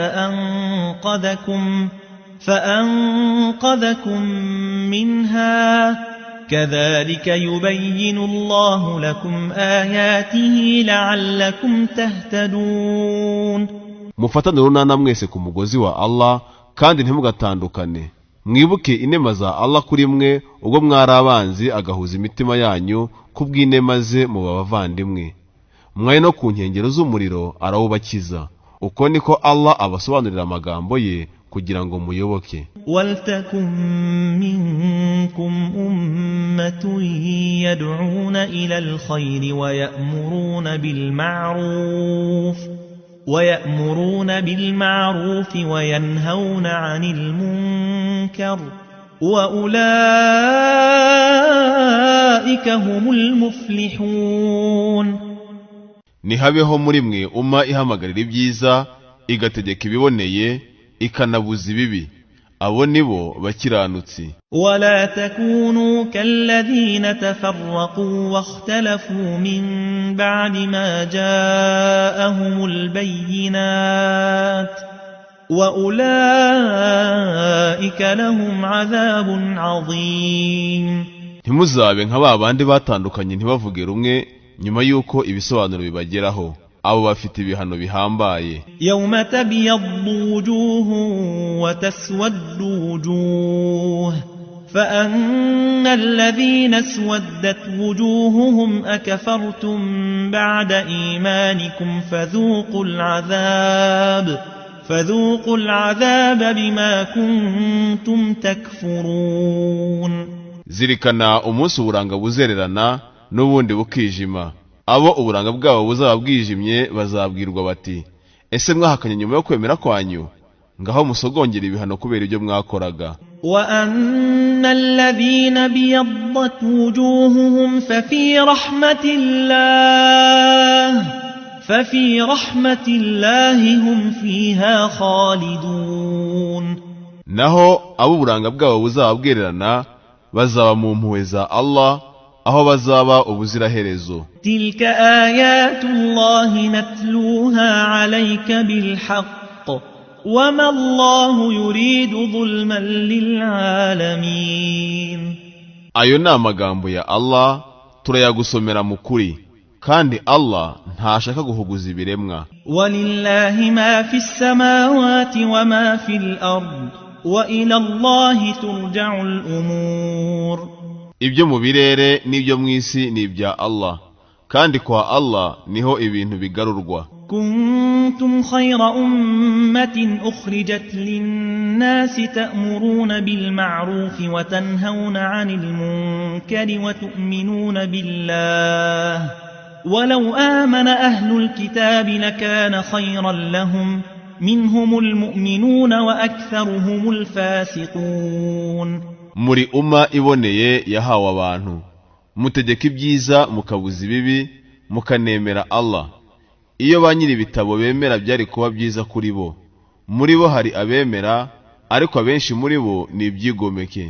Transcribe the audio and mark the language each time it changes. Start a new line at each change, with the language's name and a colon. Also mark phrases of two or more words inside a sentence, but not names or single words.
Arabic: فأنقذكم منها كذلك يبين الله لكم آياته لعلكم تهتدون.
Kinyarwanda: Mufatane urunana mwese ku mugozi wa Allah kandi ntimugatandukane. Mwibuke inema za Allah kuri mwe ubwo mwari abanzi agahuza imitima yanyu kubw'inema ze mu bavandimwe. Mwaye no ku nkengero z'umuriro arawubakiza. Uko niko Allah abasobanurira amagambo ye kugira ngo muyoboke.
Arabic: وَلْتَكُنْ مِنْكُمْ أُمَّةٌ يَدْعُونَ إِلَى الْخَيْرِ وَيَأْمُرُونَ بِالْمَعْرُوفِ ويأمرون بالمعروف وينهون عن المنكر وأولئك هم المفلحون.
Kinyarwanda: Nihabeho muri mwe ihamagarira ibyiza igategeka ibiboneye ikanabuza ibibi, abo nibo bakiranutsi.
Arabic: ولا تكونوا كالذين تفرقوا واختلفوا من بعد ما جاءهم البينات وأولئك لهم عذاب عظيم.
Kinyarwanda: Ntimuzabe nka babandi batandukanye ntibavuge rumwe nyuma yuko ibisobanuro bibageraho, abo bafite ibihano bihambaye.
Arabic: يوم تبيض وجوه وتسود وجوه فأما الذين اسودت وجوههم أكفرتم بعد إيمانكم فذوقوا العذاب بما كنتم تكفرون.
Kinyarwanda: Zirikana umunsi uburanga buzererana n'ubundi bukijima, abo uburanga bwabo buzaba bwijimye bazabwirwa bati, ese mwahakanye nyuma yo kwemera kwanyu? Ngaho musogongera ibihano kubera ibyo mwakoraga.
Arabic: وأن الذين بيضت وجوههم ففي رحمة الله هم فيها خالدون.
Kinyarwanda: Naho abo uburanga bwabo buzaba bwererana bazaba mu mpuhwe za Allah, aho bazaba ubuziraherezo.
Arabic: تلك آيات الله نتلوها عليك بالحق وما الله يريد ظلما للعالمين.
Kinyarwanda: Ayo ni amagambo ya Allah turayagusomera mu kuri, kandi Allah ntashaka guhuguza ibiremwa.
Arabic: ولله ما في السماوات وما في الأرض وإلى الله ترجع الأمور.
Kinyarwanda: Ibyo mu birere n'ibyo mu isi ni ibya Allah, kandi kwa Allah niho ibintu bigarurwa.
Arabic: كنتم خير أمة أخرجت للناس تأمرون بالمعروف وتنهون عن المنكر وتؤمنون بالله ولو آمن أهل الكتاب لكان خيرا لهم منهم المؤمنون وأكثرهم الفاسقون.
Kinyarwanda: Muri iboneye yahawe abantu, mutegeka ibyiza mukabuza ibibi mukanemera Allah. Iyo banyiri ibitabo bemera byari kuba byiza kuri bo. Muri bo hari abemera, ariko abenshi muri bo ni ibyigomeke.